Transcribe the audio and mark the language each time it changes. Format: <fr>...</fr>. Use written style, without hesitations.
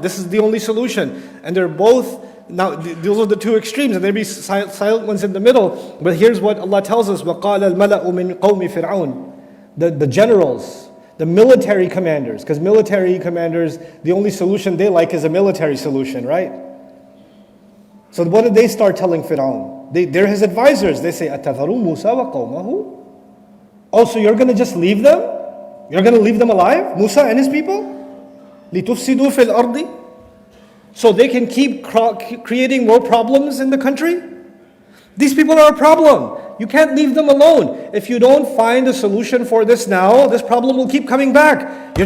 <en>This is the only solution. And they're both, now those are the two extremes, and there'll be silent ones in the middle. But here's what Allah tells us:</en> <ar>وَقَالَ الْمَلَأُ مِنْ قَوْمِ فِرْعَوْنَ.</ar> <en>The generals, the military commanders, because military commanders, the only solution they like is a military solution, right? So what did they start telling Fir'aun? They're his advisors. They say,</en> <ar>أَتَذَرُ مُوسَى وَقَوْمَهُ.</ar> <en>Oh, so you're going to just leave them? You're going to leave them alive? Musa and his people?</en> <ar>لِتُفْسِدُوا فِي الْأَرْضِ.</ar> <en>So they can keep creating more problems in the country? These people are a problem. You can't leave them alone. If you don't find a solution for this now, this problem will keep coming back.</en>